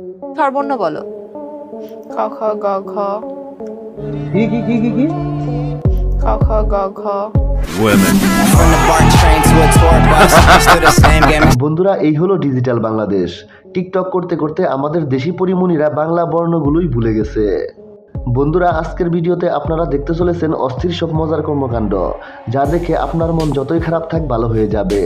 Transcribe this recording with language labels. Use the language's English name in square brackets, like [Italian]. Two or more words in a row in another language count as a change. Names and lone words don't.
[Bangla] স্বরবর্ণ বলো। ক খ গ ঘ কি কি কি কি কি ক খ গ ঘ। বন্ধুরা, এই হলো ডিজিটাল বাংলাদেশ। টিকটক করতে করতে আমাদের দেশি পরিমণিরা বাংলা বর্ণগুলোই ভুলে গেছে। বন্ধুরা, আজকের ভিডিওতে আপনারা দেখতে চলেছেন অস্থির সব মজার কর্মকাণ্ড, যা দেখে আপনার মন যতই খারাপ থাক ভালো হয়ে যাবে।